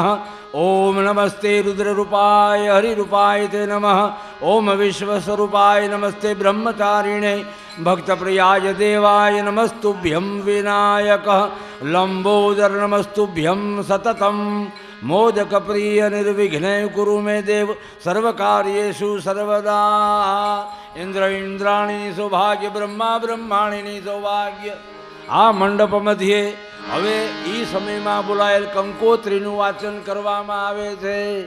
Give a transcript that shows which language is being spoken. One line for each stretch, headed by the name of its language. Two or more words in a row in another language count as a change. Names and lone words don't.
Sanskrit: ओम नमस्ते रुद्र रूपाय हरि रूपाय ते नमः. ओम विश्वस्वरूपाय नमस्ते ब्रह्मचारिणे भक्त प्रियाय देवाय नमस्तुभ्यं विनायक. લંબોદર નમસ્તુભ્યમ સતતમ મોદક પ્રિય નિર્વિઘ્ને કુરુ મે દેવ સર્વકાર્યેષુ સર્વદા.
Gujarati: ઇન્દ્ર ઇન્દ્રાણી સૌભાગ્ય બ્રહ્મા બ્રહ્માણીની સૌભાગ્ય. આ મંડપ મધ્યે હવે એ સમયમાં બોલાયેલ કંકોત્રીનું વાચન કરવામાં આવે છે.